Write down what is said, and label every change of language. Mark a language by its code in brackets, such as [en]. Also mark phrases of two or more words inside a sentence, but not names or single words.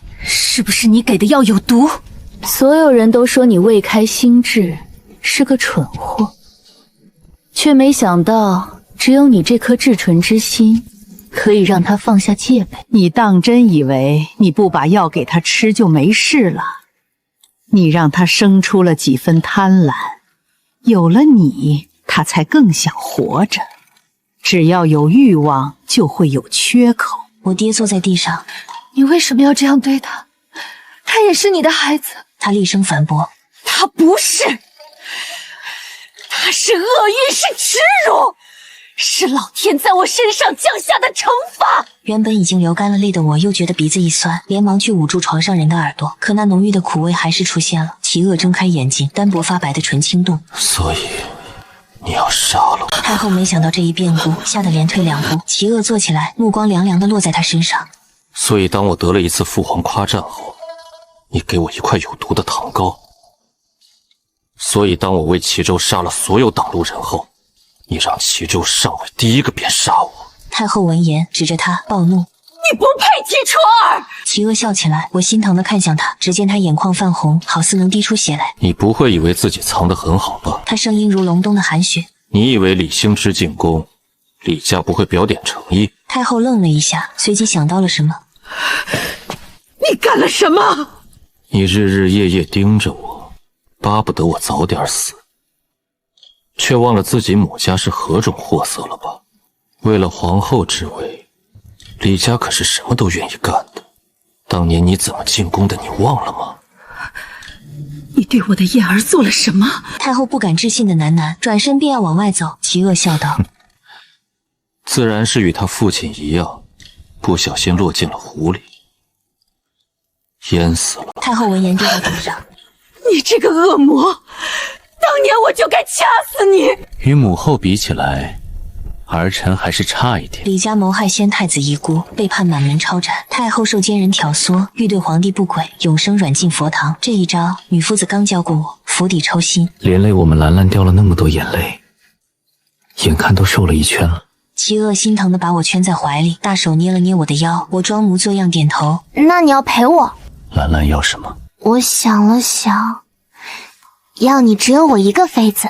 [zh] 是不是你給的藥有毒？所有人都說你未開心智，是個蠢貨，卻沒想到只有你這顆至純之心，可以讓他放下戒備。你當真以為你不把藥給他吃就沒事了？你讓他生出了幾分貪婪，有了你，他才更想活着。只要有慾望，就會有缺口。我跌坐在地上，你為什麼要這樣對他？他也是你的孩子。他厲聲反駁： 他不是，他是厄運，是恥辱，是老天在我身上降下的惩罰。原本已經流乾了淚的我，又覺得鼻子一酸，連忙去捂住床上人的耳朵，可那濃郁的苦味還是出現了。齊惡睜開眼睛，單薄發白的唇輕動。所以你要殺了我？太后沒想到這一變故，嚇得連退2步。齊惡坐起來，目光涼涼地落在他身上。所以當我得了一次父皇誇讚後，你給我一塊有毒的糖膏。所以當我為齊州殺了所有擋路人後，你讓齊州上位第一個便殺我。太后聞言，指着他暴怒：“ 你不配提純兒！” 齊惡笑起來，我心疼地看向他，只見他眼眶泛紅，好似能滴出血來。你不會以為自己藏得很好吧？他聲音如隆冬的寒雪。你以為李興之進宮，李家不會表點誠意？太後愣了一下，隨即想到了什麼：“ 你幹了什麼？” 你日日夜夜盯着我，巴不得我早點死，卻忘了自己母家是何種貨色了吧？為了皇後之位，李家可是什麼都願意幹的。當年你怎麼進宮的，你忘了嗎？你對我的燕兒做了什麼？太後不敢置信的喃喃，轉身便要往外走。齊惡笑道：“ 自然是與他父親一樣，不小心落進了湖裡，淹死了。” 太後聞言跌到地上：“ 你這個惡魔，當年我就該掐死你！” 與母後比起來，兒臣還是差一點。李家謀害先太子遺孤，被判滿門抄斬。太后受奸人挑唆，欲對皇帝不軌，永生軟禁佛堂。這一招，女夫子剛教過我，釜底抽薪。連累我們蘭蘭掉了那麼多眼淚，眼看都瘦了一圈了。齊惡心疼地把我圈在懷裡，大手捏了捏我的腰，我裝模作樣點頭。那你要陪我？蘭蘭要什麼？我想了想，要你只有我一個妃子。